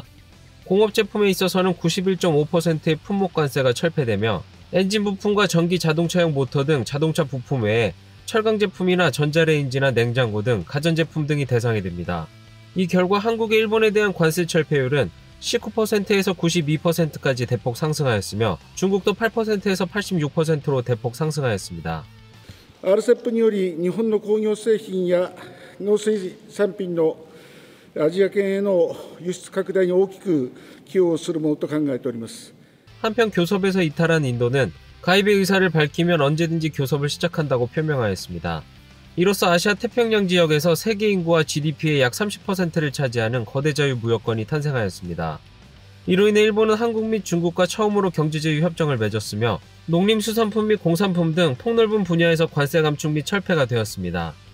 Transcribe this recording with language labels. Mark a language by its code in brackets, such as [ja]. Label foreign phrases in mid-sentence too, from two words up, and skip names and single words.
[ko] 공업 제품에 있어서는 91.5%의 품목 관세가 철폐되며 엔진 부품과 전기 자동차용 모터 등 자동차 부품 외에 철강 제품이나 전자레인지나 냉장고 등 가전제품 등이 대상이 됩니다. 이 결과 한국의 일본에 대한 관세 철폐율은 19%에서 92%까지 대폭 상승하였으며 중국도 8%에서 86%로 대폭 상승하였습니다. [ja] RCEPにより日本の工業製品や農水産品のアジア圏への輸出拡大に大きく寄与するものと考えております。 [ko] 한편 교섭에서 이탈한 인도는 가입의 의사를 밝히면 언제든지 교섭을 시작한다고 표명하였습니다. 이로써 아시아 태평양 지역에서 세계 인구와 GDP의 약 30%를 차지하는 거대 자유무역권이 탄생하였습니다. 이로 인해 일본은 한국 및 중국과 처음으로 경제제휴 협정을 맺었으며 농림수산품 및 공산품 등 폭넓은 분야에서 관세 감축 및 철폐가 되었습니다.